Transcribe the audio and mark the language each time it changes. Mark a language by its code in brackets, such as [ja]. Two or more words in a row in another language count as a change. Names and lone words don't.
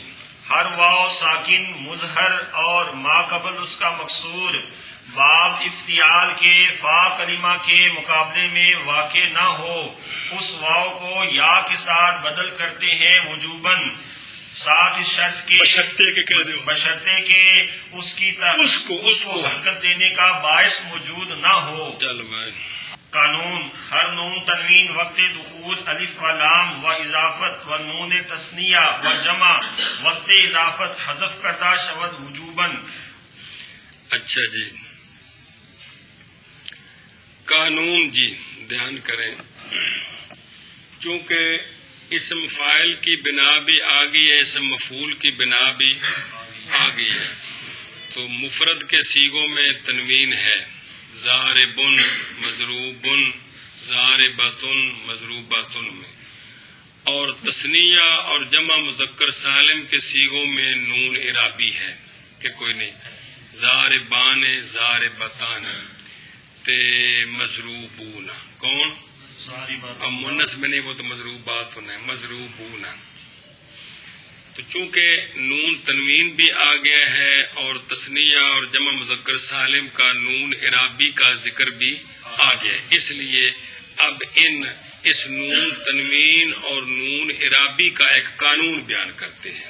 [ur] ہر واو ساکن مظہر اور ما قبل اس کا مکسور باب افتعال کے فا کلمہ کے مقابلے میں واقع نہ ہو، اس واو کو یا کے ساتھ بدل کرتے ہیں وجوباً، ساتھ اس شرط کے بشرطے کے اس کو حرکت دینے کا باعث موجود نہ ہو. چل بھائی. [fa] قانون ہر نون تنوین وقت دخول الف و لام و اضافت و نون تثنیہ و جمع وقت اضافت حذف کردہ شود وجوباً. [ur] اچھا جی. قانون جی دھیان کریں، چونکہ اسم فاعل کی بنا بھی آ گئی ہے، اسم مفعول کی بنا بھی آ گئی ہے، تو مفرد کے صیغوں میں تنوین ہے، [ar] ضاربن مضروبن ضاربتن مضروباتن [ur] میں، اور تثنیہ اور جمع مذکر سالم کے صیغوں میں نون اعرابی ہے کہ کوئی نہیں، [ar] ضاربان ضاربتان تے مضروبون. [ur] کون؟ اب مونس میں نہیں، وہ تو مضروبات ہونا ہے، مضروبون. تو چونکہ نون تنوین بھی آ گیا ہے اور تثنیہ اور جمع مذکر سالم کا نون اعرابی کا ذکر بھی آ گیا ہے، اس لیے اب اس نون تنوین اور نون اعرابی کا ایک قانون بیان کرتے ہیں.